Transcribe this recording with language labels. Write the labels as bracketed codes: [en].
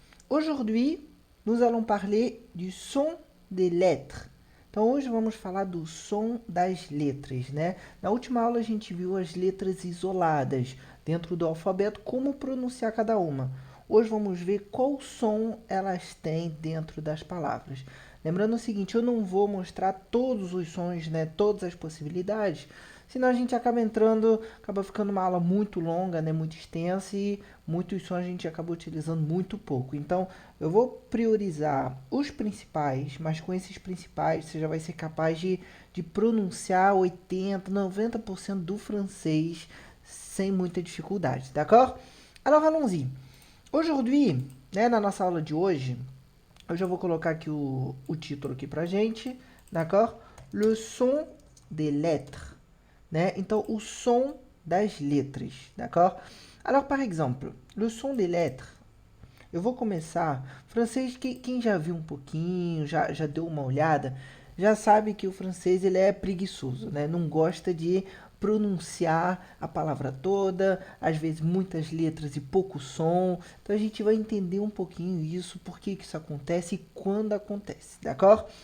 [fr] Aujourd'hui, nous allons parler du son des lettres. [pt] Então, hoje vamos falar do som das letras, né? Na última aula, a gente viu as letras isoladas dentro do alfabeto, como pronunciar cada uma. Hoje vamos ver qual som elas têm dentro das palavras. Lembrando o seguinte, eu não vou mostrar todos os sons, né? Todas as possibilidades, senão a gente acaba ficando uma aula muito longa, né? Muito extensa e muitos sons a gente acaba utilizando muito pouco. Então, eu vou priorizar os principais, mas com esses principais você já vai ser capaz de pronunciar 80, 90% do francês sem muita dificuldade, d'accord? [fr] Alors, allons-y. Aujourd'hui, [pt] né, na nossa aula de hoje, eu já vou colocar aqui o título aqui pra gente, d'accord? [fr] Le son des lettres, [pt] né? Então, o som das letras, d'accord? [fr] Alors, par exemple, le son des lettres. [pt] Eu vou começar. Francês, quem já viu um pouquinho, já deu uma olhada, já sabe que o francês ele é preguiçoso, né? Não gosta de pronunciar a palavra toda, às vezes muitas letras e pouco som. Então a gente vai entender um pouquinho isso, por que isso acontece e quando acontece, d'accord?